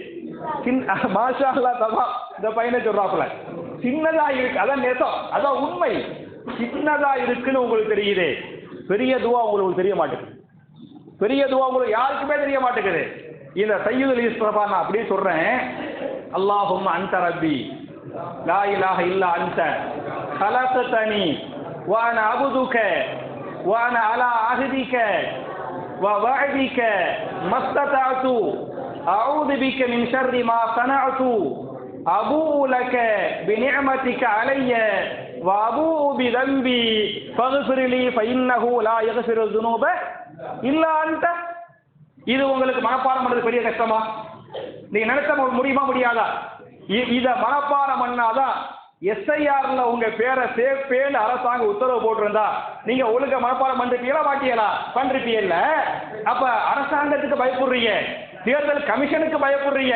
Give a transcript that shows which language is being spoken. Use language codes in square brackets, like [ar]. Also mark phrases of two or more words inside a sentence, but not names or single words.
[ar] ما شاء الله [ta] தபா, இந்த பையனை சொல்றாப்புல சின்னதா இருக்கு, அதான் நேசம், அதான் உண்மை. சின்னதா இருக்குன்னு உங்களுக்கு தெரியுது. பெரிய துவா உங்களுக்கு தெரிய மாட்டேங்குது. பெரிய துவா உங்களுக்கு யாருக்குமே தெரிய மாட்டேங்குது. இந்த [ar] سيد الاستغفار [ta] நான் அப்படியே சொல்றேன். [ar] اللهم أنت ربي لا إله إلا أنت خلقتني وانا عبدك وانا على عهدك ووعدك ما استطعت اعوذ بك من شر ما صنعت ابوء لك بنعمتك علي وابوء بذنبي فاغفر لي فانه لا يغفر الذنوب الا انت. [ta] இது உங்களுக்கு மனப்பாடம் பண்றது பெரிய கஷ்டமா? நீங்க நினைச்ச முடியுமா? முடியாதா? இத மனப்பாடம் பண்ணாதான் எஸ்ஐஆர்ல உங்க பேரை சேர்ப்பேன்னு அரசாங்கம் உத்தரவு போட்டிருந்தா நீங்க ஒழுங்கா மனப்பாடம் பண்ணிருப்பீங்களா? மாட்டியலா? பண்றிப்பீங்கல்ல. அப்ப அரசாங்கத்துக்கு பயப்படுறீங்க, தேர்தல் கமிஷனுக்கு பயப்படுறீங்க.